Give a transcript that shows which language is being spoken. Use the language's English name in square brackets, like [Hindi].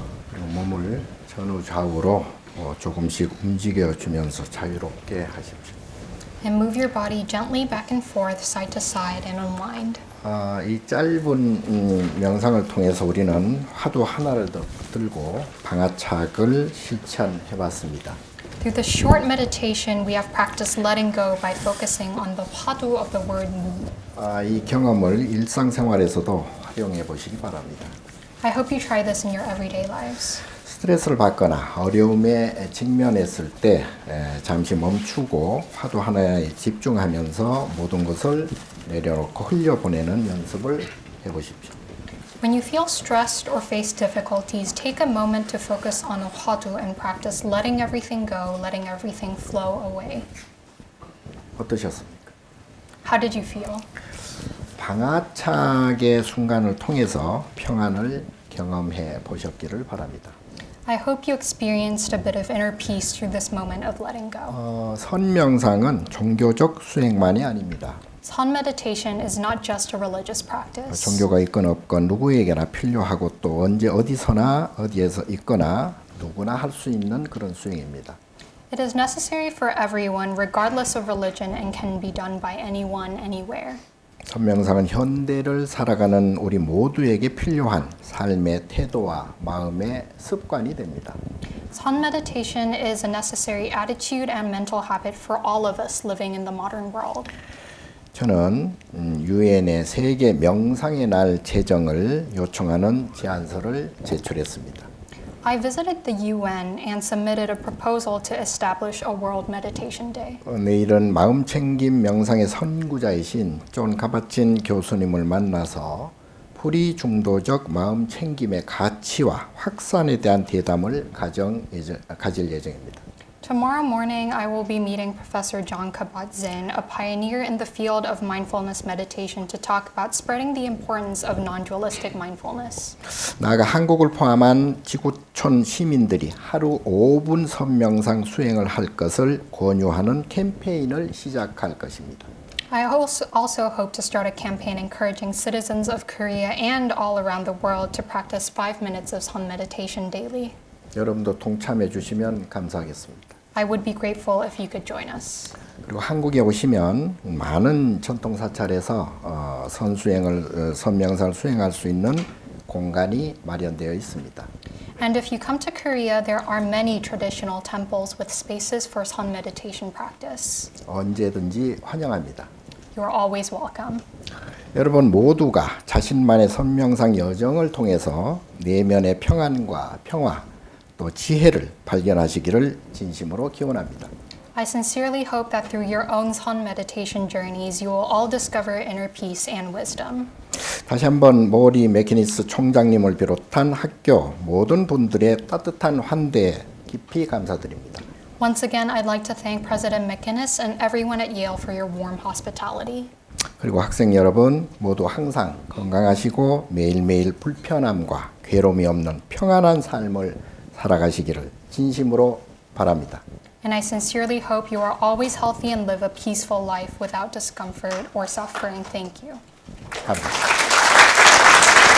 [Korean] 그리고 몸을 전후 좌우로 조금씩 움직여주면서 자유롭게 하십시오. [English] And move your body gently back and forth, side to side, and unwind. [Korean] 이 짧은 명상을 통해서 우리는 화두 하나를 들고 방아착을 실천해봤습니다. [English] Through the short meditation, we have practiced letting go by focusing on the hwadu of the word mu. [Korean] 이 경험을 일상생활에서도 활용해 보시기 바랍니다. [English] I hope you try this in your everyday lives. [Korean] 스트레스를 받거나 어려움에 직면했을 때 잠시 멈추고 화두 하나에 집중하면서 모든 것을 내려놓고 흘려보내는 연습을 해보십시오. [English] When you feel stressed or face difficulties, take a moment to focus on a hwadu and practice letting everything go, letting everything flow away. [Korean] 어떠셨습니까? [English] How did you feel? [Korean] 방아착의 순간을 통해서 평안을 경험해 보셨기를 바랍니다. [English] I hope you experienced a bit of inner peace through this moment of letting go. [Korean] 선명상은 종교적 수행만이 아닙니다. [English] Sun meditation is not just a religious practice. [Korean] 종교가 있건 없건 누구에게나 필요하고 또 언제 어디서나 어디에서 있거나 누구나 할 수 있는 그런 수행입니다. [English] It is necessary for everyone, regardless of religion, and can be done by anyone, anywhere. [Korean] 선명상은 현대를 살아가는 우리 모두에게 필요한 삶의 태도와 마음의 습관이 됩니다. [English] Sun meditation is a necessary attitude and mental habit for all of us living in the modern world. [Korean] 저는 유엔의 세계 명상의 날 제정을 요청하는 제안서를 제출했습니다. [English] I visited the UN and submitted a proposal to establish a World Meditation Day. [Korean] 내일은 마음챙김 명상의 선구자이신 존 카바친 교수님을 만나서 불이중도적 마음챙김의 가치와 확산에 대한 대담을 가질 예정입니다. [English] Tomorrow morning, I will be meeting Professor John Kabat-Zinn, a pioneer in the field of mindfulness meditation, to talk about spreading the importance of non-dualistic mindfulness. [Korean] 나아가 한국을 포함한 지구촌 시민들이 하루 5분 선명상 수행을 할 것을 권유하는 캠페인을 시작할 것입니다. [English] I also hope to start a campaign encouraging citizens of Korea and all around the world to practice 5 minutes of sun meditation daily. [Korean] 여러분도 동참해 주시면 감사하겠습니다. [English] I would be grateful if you could join us. [Korean] 그리고 한국에 오시면 많은 전통 사찰에서 선명상을 수행할 수 있는 공간이 마련되어 있습니다. [English] And if you come to Korea, there are many traditional temples with spaces for sun meditation practice. [Korean] 언제든지 환영합니다. [English] You are always welcome. [Korean] 여러분 모두가 자신만의 선명상 여정을 통해서 내면의 평안과 평화 또 지혜를 발견하시기를 진심으로 기원합니다. [English] I sincerely hope that through your own sun meditation journeys, you will all discover inner peace and wisdom. [Korean] 다시 한번 모리 맥키니스 총장님을 비롯한 학교 모든 분들의 따뜻한 환대에 깊이 감사드립니다. [English] Once again, I'd like to thank President McInnes and everyone at Yale for your warm hospitality. [Korean] 그리고 학생 여러분 모두 항상 건강하시고 매일매일 불편함과 괴로움이 없는 평안한 삶을 살아가시기를 진심으로 바랍니다. [English] And I sincerely hope you are always healthy and live a peaceful life without discomfort or suffering. Thank you. [Korean] 감사합니다.